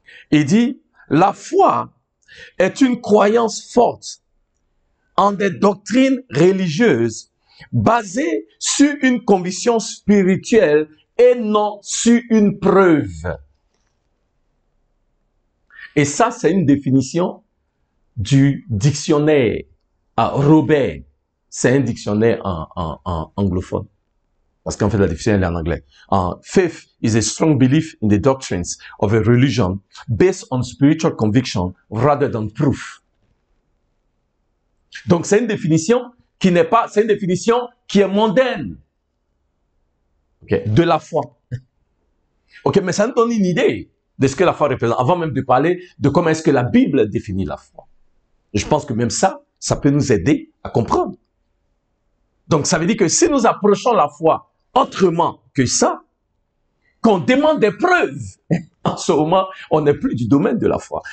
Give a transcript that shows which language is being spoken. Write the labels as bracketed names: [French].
[French] Il dit, la foi est une croyance forte en des doctrines religieuses basées sur une conviction spirituelle et non sur une preuve. Et ça, c'est une définition du dictionnaire Robert. C'est un dictionnaire en anglophone. Parce qu'en fait, la définition elle est en anglais. [English] Faith is a strong belief in the doctrines of a religion based on spiritual conviction rather than proof. [French] Donc, c'est une définition qui n'est pas, c'est une définition qui est mondaine. Okay, de la foi. Ok, mais ça nous donne une idée de ce que la foi représente, avant même de parler de comment est-ce que la Bible définit la foi. Et je pense que même ça peut nous aider à comprendre. Donc, ça veut dire que si nous approchons la foi autrement que ça, qu'on demande des preuves, en ce moment, on n'est plus du domaine de la foi.